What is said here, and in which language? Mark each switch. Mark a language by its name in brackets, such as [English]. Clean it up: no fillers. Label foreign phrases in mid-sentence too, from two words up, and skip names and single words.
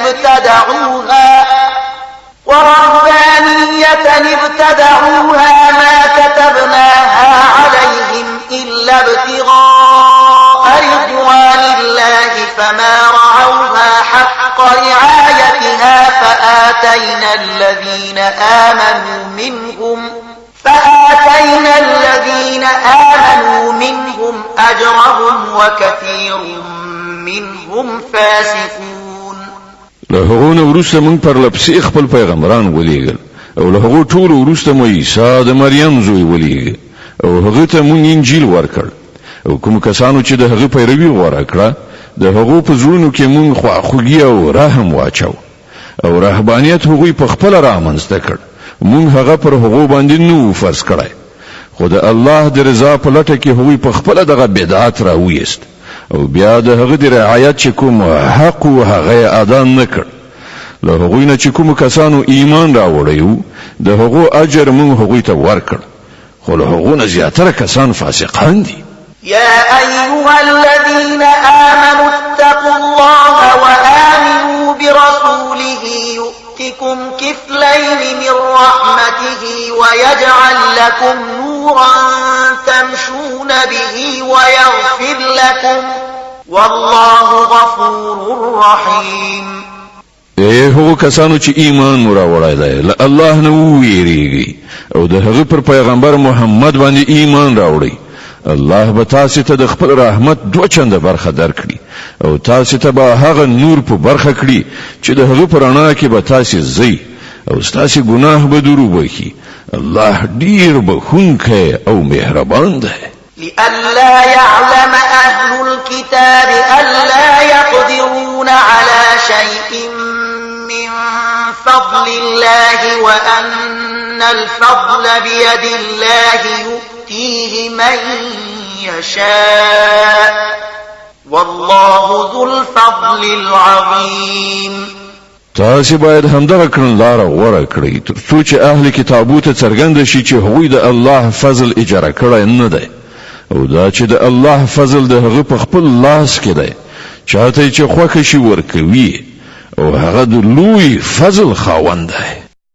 [Arabic] ابتدعوها ما كتبناها عليهم إلا ابتغاء رضوان الله فما رعوها حق رعايتها فآتينا الذين آمنوا منهم أجرهم وكثير منهم فاسقون. [Pashto] له هغو نه وروسته موږ پرلپسې خپل پیغمبران ولېږل او له هغو ټولو وروسته مو عیسی د مریم زوی ولېږه او هغه ته موږ انجیل ورکړ او کوم کسانو چې د هغه پیروي غوره کړه د هغو په زړونو کې موږ خواخوږي او رحم واچو او رهبانیت هغوی په خپله رامنځته کړ. موږ هغه پر هغو باندې نو فرض کړی خو د الله د رضا په لټه کې هغوی په خپله دغه بدعت راویست او بیا د هغه د رعایت چې کوم حق و هغه یې ادا نه کړ. له هغوی نه چې کومو کسانو ایمان راوړی و د هغو اجر موږ هغوی ته ورکړ خو له هغو نه زیاتره کسان فاسقان دي. [Arabic] يا أيها الذين آمنوا اتقوا الله وآمنوا برسوله يؤتكم كفلين من رحمته ويجعل لكم نورا تمشون به ويغفر لكم والله غفور رحيم. [Pashto] هغو کسانو چې ایمان مو راوړی دی له الله نه وویریږئ او د هغه پر پیغمبر محمد باندې ایمان راوړئ. الله به تاسې ته د خپل رحمت دوه چنده برخه درکړي او تاسې ته به هغه نور په برخه کړي چې د هغه په رڼا کې به تاسې ځئ او ستاسو ګناه به درو بخي الله ډیر بخونکی او مهربان دی. [Arabic] لئلا يعلم أهل الكتاب ألا يقدرون على شيء من فضل الله وأن الفضل بيد الله يؤتيه من يشاء والله ذو الفضل العظيم. [Pashto] تاسو باید همدغه کړنلار غوره کړئ تر څو چې اهل کتابو ته څرګند شي چې هغوی د الله فضل اجاره کړی نه دی او دا چې د الله فضل د هغه په خپل لاس کې دی چاته چې خوښه شي ورکوي او هغه د لوی فضل خاوند دی.